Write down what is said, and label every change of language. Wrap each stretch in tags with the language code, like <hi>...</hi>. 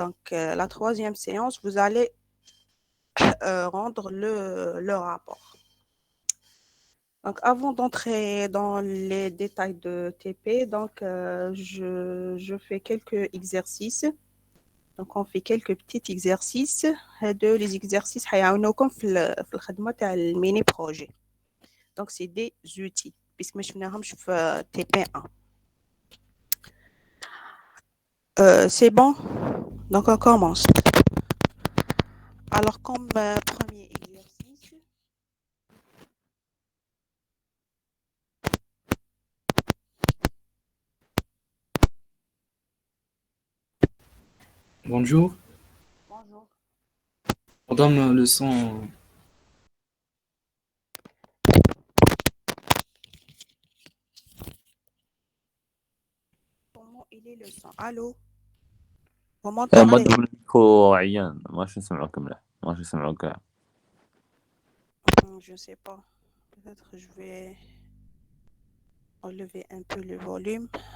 <fr>La troisième séance, vous allez rendre le rapport. Donc, avant d'entrer dans les détails de TP, je fais quelques exercices. Donc, on fait quelques petits exercices. Les exercices</fr> <ar>هيعاونوكم في الخدمة تاع الميني بروجي.</ar> <fr>Donc, c'est des outils, puisque je suis TP1. C'est bon? Donc, on commence. Alors, comme premier exercice, Bonjour. bonjour. Madame, le son. Comment il est le son? Allô? Vous m'entendez?</fr> <ar>مادام الميكرو عيان ماش نسمعوك مليح ماش نسمعوك كاع.</ar> <fr>Je ne sais pas. Peut-être que je vais enlever un peu le volume.</fr>